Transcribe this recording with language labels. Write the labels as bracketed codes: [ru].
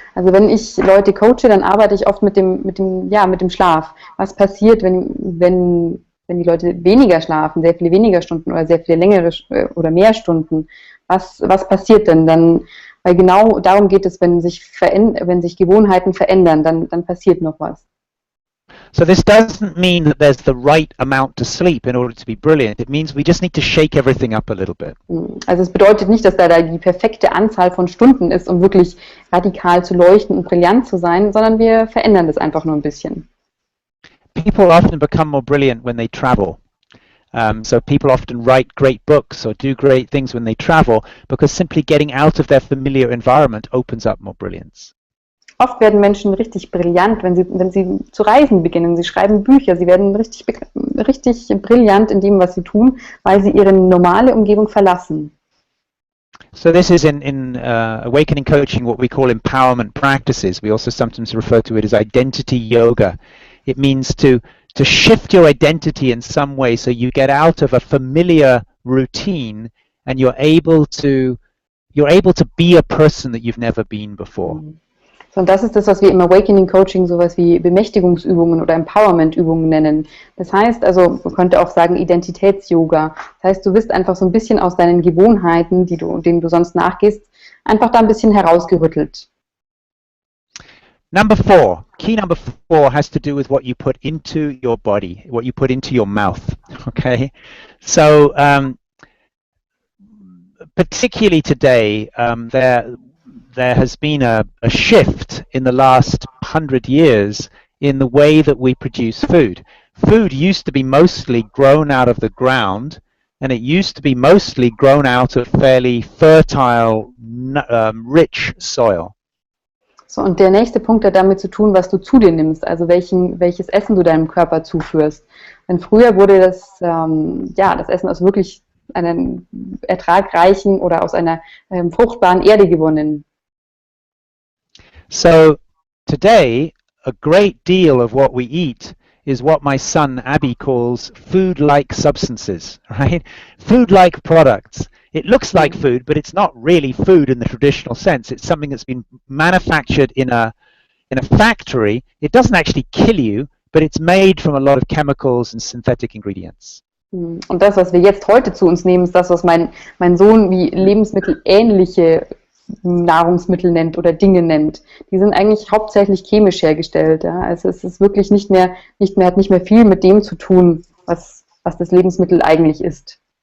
[de] Also wenn ich Leute coache, dann arbeite ich oft mit dem Schlaf. Was passiert, wenn die Leute weniger schlafen, sehr viele weniger Stunden oder sehr viele längere oder mehr Stunden? Was passiert denn dann? Weil genau darum geht es, wenn sich Gewohnheiten verändern, dann passiert noch was. [en] So this doesn't mean that there's the right amount to sleep in order to be brilliant. It means we just need to shake everything up a little bit. [de] Also es bedeutet nicht, dass da die perfekte Anzahl von Stunden ist, um wirklich radikal zu leuchten und brillant zu sein, sondern wir verändern das einfach nur ein bisschen. [en] People often become more brilliant when they travel. So people often write great books or do great things when they travel because simply getting out of their familiar environment opens up more brilliance. [de] Oft werden Menschen richtig brillant, wenn sie zu reisen beginnen. Sie schreiben Bücher, sie werden richtig brillant in dem, was sie tun, weil sie ihre normale Umgebung verlassen. [en] So this is in awakening coaching what we call empowerment practices. We also sometimes refer to it as identity yoga. It means to shift your identity in some way so you get out of a familiar routine and you're able to be a person that you've never been before. [de] Und das ist das, was wir im Awakening Coaching sowas wie Bemächtigungsübungen oder Empowerment-Übungen nennen. Das heißt, also man könnte auch sagen Identitäts-Yoga. Das heißt, du wirst einfach so ein bisschen aus deinen Gewohnheiten, denen du sonst nachgehst, einfach da ein bisschen herausgerüttelt. [en] Key number four has to do with what you put into your body, what you put into your mouth. Okay, so particularly today, there has been a shift in the last 100 years in the way that we produce food. Food used to be mostly grown out of the ground, and it used to be mostly grown out of fairly fertile, rich soil. [de] So, und der nächste Punkt hat damit zu tun, was du zu dir nimmst, also welches Essen du deinem Körper zuführst. Denn früher wurde das Essen aus wirklich einer ertragreichen oder aus einer fruchtbaren Erde gewonnen. [en] So today, a great deal of what we eat is what my son Abby calls food-like substances, right? Food-like products. It looks like food, but it's not really food in the traditional sense. It's something that's been manufactured in a factory. It doesn't actually kill you, but it's made from a lot of chemicals and synthetic ingredients. [de] Und das, was wir jetzt heute zu uns nehmen, ist das, was mein Sohn wie lebensmittelähnliche Nahrungsmittel nennt oder Dinge nennt. Die sind eigentlich hauptsächlich chemisch hergestellt. Ja? Also es ist wirklich hat nicht mehr viel mit dem zu tun, was das Lebensmittel eigentlich ist.